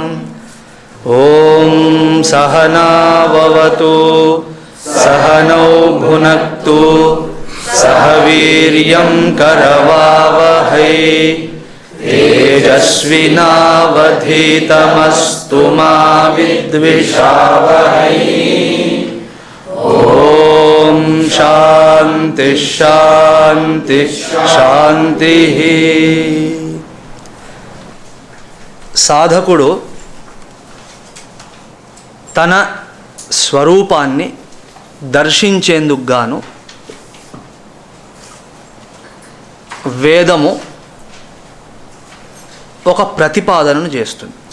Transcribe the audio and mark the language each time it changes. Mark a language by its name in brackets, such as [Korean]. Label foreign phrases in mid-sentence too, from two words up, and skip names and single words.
[Sanskrit] ओम सहना भवतु सहनौ भुनक्तु सह वीर्यं करवावहै तेजस्विनावधीतमस्तु मा विद्विषावहै। ओम शांति शांति शांति। [Telugu] సాధకుడు తన స్వరూపాన్ని దర్శించేందుకు గాను వేదము ఒక ప్రతిపాదనను చేస్తుంది.